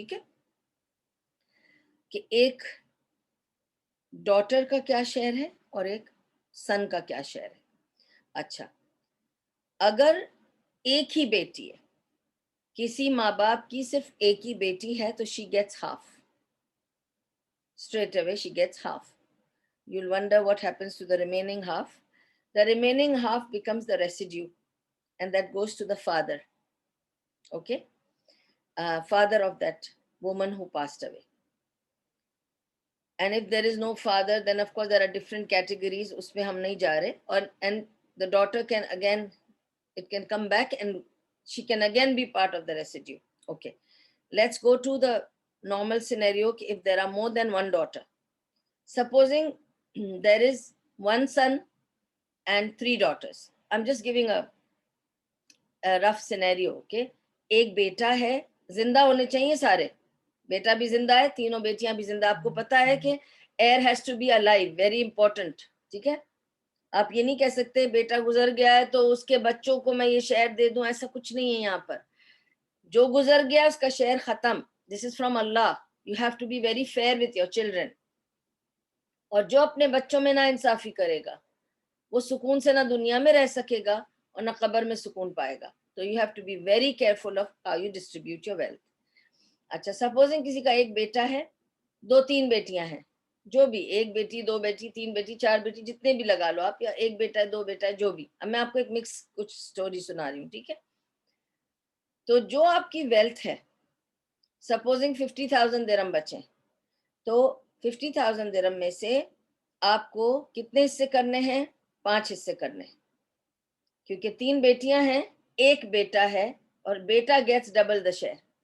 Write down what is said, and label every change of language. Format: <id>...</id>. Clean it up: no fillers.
<ur>ٹھیک ہے, کہ ایک ڈاٹر کا کیا شیئر ہے اور ایک سن کا کیا شیئر ہے. اچھا, اگر ایک ہی بیٹی ہے, کسی ماں باپ کی صرف ایک ہی بیٹی ہے, تو</ur> <en>she gets half. Straight away she gets half. You'll wonder what happens to the remaining half. The remaining half becomes the residue, and that goes to the father. Okay, father of that woman who passed away. And if there is no father, then of course there are different categories.</en> <ur>اس میں ہم نہیں جا رہے.</ur> <en>اور and the daughter can again, it can come back and she can again be part of the residue. Okay, let's go to the normal scenario. If there are more than one daughter, supposing there is one son and 3 daughters. I'm just giving a rough scenario.</en> <ur>Okay, ایک بیٹا ہے, زندہ ہونے چاہیے سارے, بیٹا بھی زندہ ہے, تینوں بیٹیاں بھی زندہ. آپ کو پتا ہے کہ</ur> <en>air has to be alive, very important.</en> <ur>ٹھیک ہے, آپ یہ نہیں کہہ سکتے بیٹا گزر گیا ہے تو اس کے بچوں کو میں یہ شعر دے دوں, ایسا کچھ نہیں ہے یہاں پر. جو گزر گیا اس کا شعر ختم.</ur> <en>This is from Allah. You have to be very fair with your children.</en> <ur>اور جو اپنے بچوں میں نا انصافی کرے گا وہ سکون سے نہ دنیا میں رہ سکے گا اور نہ قبر میں سکون پائے گا.</ur> <en>تو you have to be very careful of how you distribute your wealth.</en> <ur>اچھا, سپوزنگ کسی کا ایک بیٹا ہے, 2-3 بیٹیاں ہیں, جو بھی, ایک بیٹی, 2 بیٹی, 3 بیٹی, 4 بیٹی, جتنے بھی لگا لو آپ, یا ایک بیٹا ہے, 2 بیٹا ہے, جو بھی. اب میں آپ کو ایک مکس کچھ سٹوری سنا رہی ہوں. ٹھیک ہے, تو جو آپ کی ویلتھ ہے, سپوزنگ 50,000 درہم بچیں, تو 50,000 درہم میں سے آپ کو کتنے حصے کرنے ہیں؟ 5 حصے کرنے ہیں, کیونکہ 3 بیٹیاں ہیں, ایک بیٹا ہے, اور بیٹا</ur> <en>Gets double the share.</en>